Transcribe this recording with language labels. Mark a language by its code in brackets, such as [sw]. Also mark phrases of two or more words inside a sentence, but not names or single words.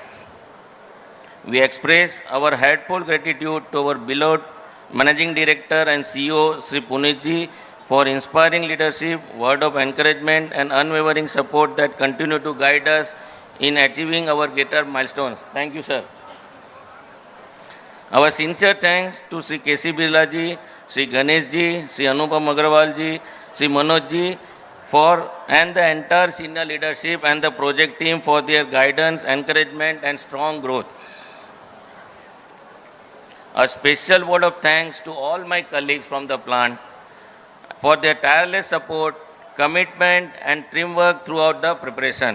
[en] We express our heartfelt gratitude to our beloved Managing Director and CEO, Sri Puneet ji, for inspiring leadership, word of encouragement and unwavering support that continue to guide us in achieving our greater milestones. Thank you, sir. Our sincere thanks to Sri K.C. Birla ji, Sri Ganesh ji, Sri Anupam Agrawal ji, Sri Manoj ji, and the entire senior leadership and the project team for their guidance, encouragement and strong growth. A special word of thanks to all my colleagues from the plant for their tireless support, commitment and teamwork throughout the preparation.